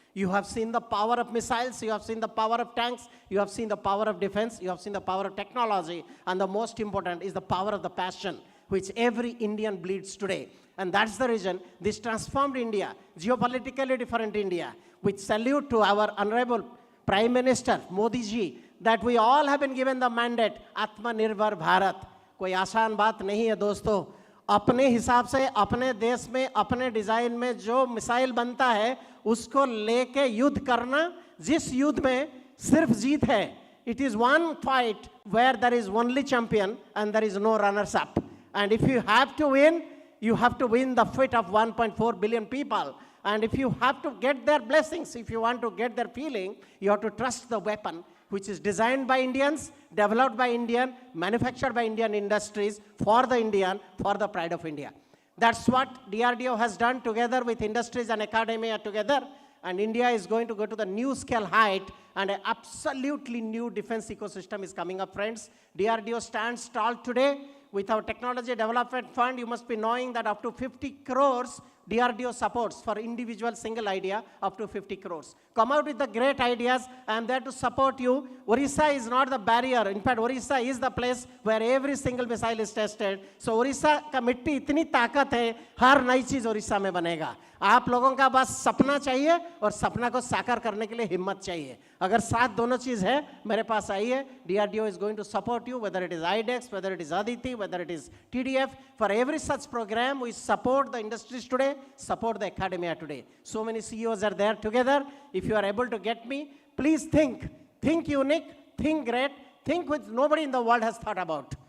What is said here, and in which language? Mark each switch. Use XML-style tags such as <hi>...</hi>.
<en>You have seen the power of missiles, you have seen the power of tanks, you have seen the power of defense, you have seen the power of technology, and the most important is the power of the passion, which every Indian bleeds today. And that's the reason this transformed India, geopolitically different India, which salute to our honorable Prime Minister, Modi ji, that we all have been given the mandate, Atmanirbhar Bharat.</en> <hi>कोई आसान बात नहीं है दोस्तों, अपने हिसाब से अपने देश में अपने डिजाइन में जो मिसाइल बनता है उसको लेके युद्ध करना, जिस युद्ध में सिर्फ जीत है.</hi> <en>It is one fight where there is only champion and there is no runners up. And if you have to win, you have to win the fate of 1.4 billion people. And if you have to get their blessings, if you want to get their feeling, you have to trust the weapon, which is designed by Indians, developed by Indian, manufactured by Indian industries, for the Indian, for the pride of India. That's what DRDO has done together with industries and academia together. and India is going to go to the new scale height, and an absolutely new defense ecosystem is coming up, friends. DRDO stands tall today. With our Technology Development Fund, you must be knowing that up to 50 crores DRDO supports for individual single idea, up to 50 crores. Come out with the great ideas. I am there to support you. Orissa is not the barrier. In fact, Orissa is the place where every single missile is tested.</en> <hi>So Orissa का मिट्टी इतनी ताकत है, हर नई चीज ओडिशा में बनेगा. आप लोगों का बस सपना चाहिए और सपना को साकार करने के लिए हिम्मत चाहिए. अगर साथ दोनों चीज है, मेरे पास आइए.</hi> <en>DRDO is going to support you, whether it is IDEX, whether it is Aditi, whether it is TDF. For every such program, we support the industries today, support the academia today. So many CEOs are there together. If you are able to get me, please think unique, think great, think which nobody in the world has thought about.</en>